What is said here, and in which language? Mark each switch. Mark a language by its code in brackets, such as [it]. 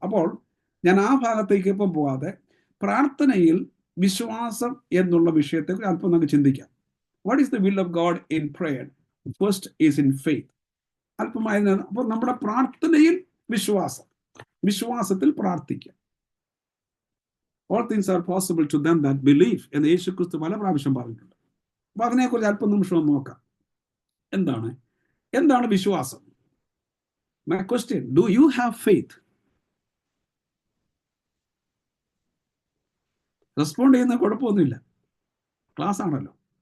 [ml] അപ്പോൾ ഞാൻ ആ ഭാഗത്തേക്ക് ഇപ്പം പോകാതെ പ്രാർത്ഥനയിൽ വിശ്വാസം എന്നുള്ള വിഷയത്തെ അല്പം നമുക്ക് ചിന്തിക്കാം. [en] What is the will of God in prayer? First is in faith. [ml] അല്പമായി. അപ്പോൾ നമ്മുടെ പ്രാർത്ഥനയിൽ വിശ്വാസത്തിൽ പ്രാർത്ഥിക്കുക. [en] All things are possible to them that believe [ml] എന്ന് യേശുക്രിസ്തു പല പ്രാവശ്യം പറഞ്ഞിട്ടുണ്ട്. അപ്പൊ അതിനെക്കുറിച്ച് അല്പം നിമിഷം നോക്കാം. എന്താണ് വിശ്വാസം? [en] My question, do you have faith? [ml] Respond ചെയ്യുന്ന കുഴപ്പമൊന്നുമില്ല, ക്ലാസ് ആണല്ലോ.